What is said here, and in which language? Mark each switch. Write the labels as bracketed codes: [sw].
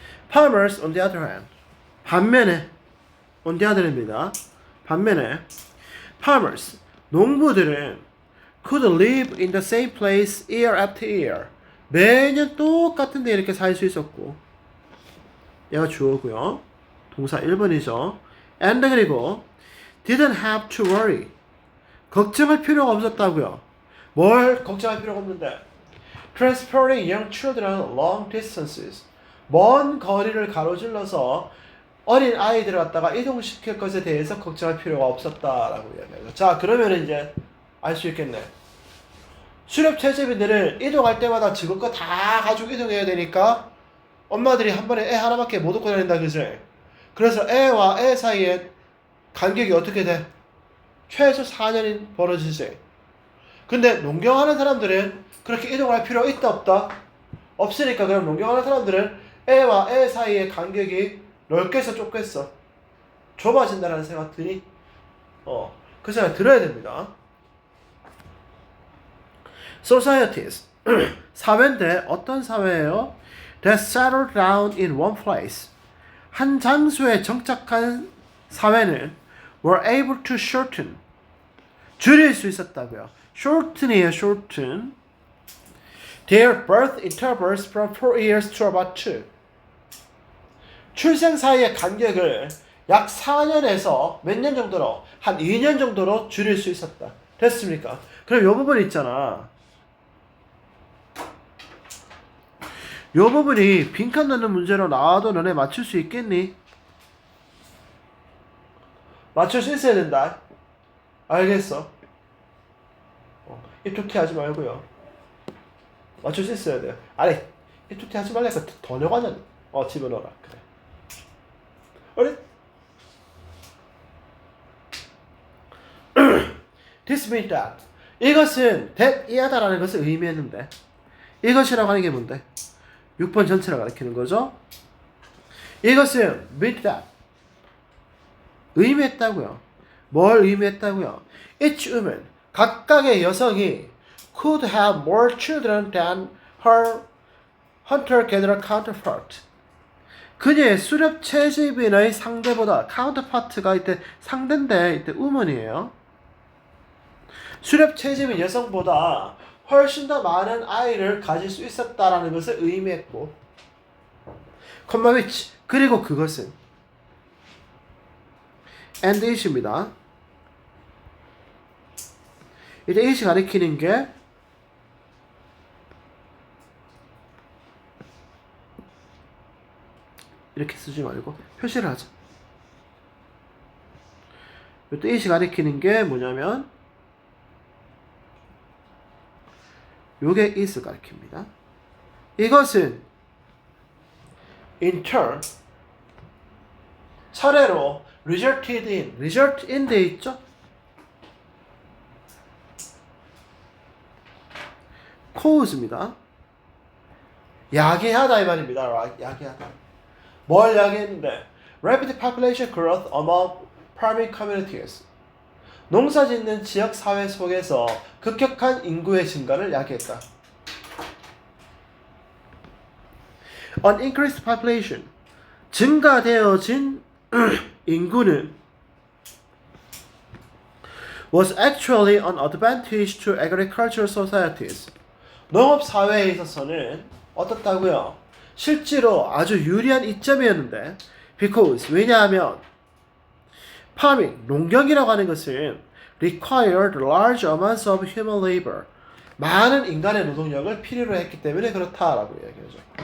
[en] Farmers on the other hand. [ko] 반면에 [en] on the other입니다. [ko] 반면에 [en] farmers [ko] 농부들은 [en] could live in the same place year after year. [ko] 매년 똑같은 데 이렇게 살 수 있었고 얘가 주어고요. 동사 1번이죠. [en] and [ko] 그리고 [en] didn't have to worry. [ko] 걱정할 필요가 없었다고요. 뭘 걱정할 필요가 없는데 [en] transporting young children long distances. [ko] 먼 거리를 가로질러서 어린 아이들을 갖다가 이동시킬 것에 대해서 걱정할 필요가 없었다라고 이야기해요. 자, 그러면 이제 알 수 있겠네. 수렵 채집인들을 이동할 때마다 지금 거 다 가지고 이동해야 되니까 엄마들이 한 번에 애 하나밖에 못 얻고 다닌다, 그지? 그래서 애와 애 사이에 간격이 어떻게 돼? 최소 4년이 벌어지지. 근데 농경하는 사람들은 그렇게 이동할 필요가 있다 없다? 없으니까 그럼 농경하는 사람들은 애와 애 사이의 간격이 넓겠어 좁겠어? 좁아진다는 생각 드니? 그 생각 들어야 됩니다. Societies 사회인데 어떤 사회예요? [en] That settle down in one place [ko] 한 장소에 정착한 사회는 [en] were able to shorten [ko] 줄일 수 있었다고요. [en] shorten이에요. shorten their birth intervals from 4 years to about 2 [ko] 출생 사이의 간격을 약 4년에서 몇 년 정도로? 한 2년 정도로 줄일 수 있었다. 됐습니까? 그럼 요 부분 있잖아. 요 부분이 빈칸 넣는 문제로 나와도 너네 맞출 수 있겠니? 맞출 수 있어야 된다. 알겠어? 이툭튀 하지 말고요. 맞출 수 있어야 돼요. 아니, 이툭튀 하지 말라니까 번역하냐? 집어넣어라. 그래. [en] This means that. [ko] 이것은 that 이하다라는 것을 의미했는데 이것이라고 하는 게 뭔데? 6번 전체를 가리키는 거죠. 이것은 [en] meant that. [ko] 의미했다고요. 뭘 의미했다고요? [en] Each woman. 각각의 여성이 could have more children than her hunter-gatherer counterpart. [ko] 그녀의 수렵 채집인의 상대보다 counterpart가 이때 상대인데 이때 woman이에요. 수렵 채집인 여성보다 훨씬 더 많은 아이를 가질 수 있었다라는 것을 의미했고, 콤마 which 그리고 그것은 and it입니다. 이제 it이 가리키는 게 이렇게 쓰지 말고 표시를 하자. 또 it이 가리키는 게 뭐냐면 요게 it을 가리킵니다. 이것은 in turn 차례로 [en] resulted in, [ko] result in 돼 있죠? cause입니다. 야기하다 이 말입니다. 야기하다. 뭘 야기했는데? [en] Rapid population growth among farming communities. [ko] 농사 짓는 지역 사회 속에서 급격한 인구의 증가를 야기했다. [en] An increased population. [ko] 증가되어진 인구는 [en] was actually an advantage to agricultural societies. [ko] 농업 사회에 있어서는 어떻다고요? 실제로 아주 유리한 이점이었는데 because 왜냐하면 farming, 농경이라고 하는 것은 [en] required large amounts of human labor. [ko] 많은 인간의 노동력을 필요로 했기 때문에 그렇다라고 이야기하죠.